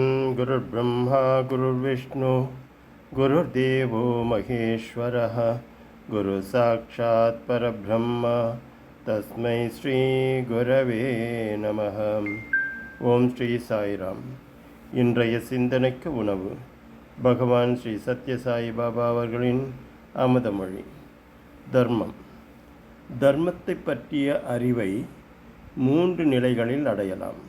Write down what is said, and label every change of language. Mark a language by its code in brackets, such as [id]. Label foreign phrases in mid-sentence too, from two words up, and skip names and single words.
[sa] गुरुर्ब्रह्मा गुरुर्विष्णु गुरुर्देवो महेश्वरः गुरुसाक्षात् परब्रह्म तस्मै श्री गुरवे நமः. [ta] ஓம் ஸ்ரீ சாய்ராம். இன்றைய சிந்தனைக்கு உணவு பகவான் ஸ்ரீ சத்யசாயி பாபா அவர்களின் அமுதமொழி. தர்மம். தர்மத்தை பற்றிய அறிவை 3 நிலைகளில் அடையலாம்.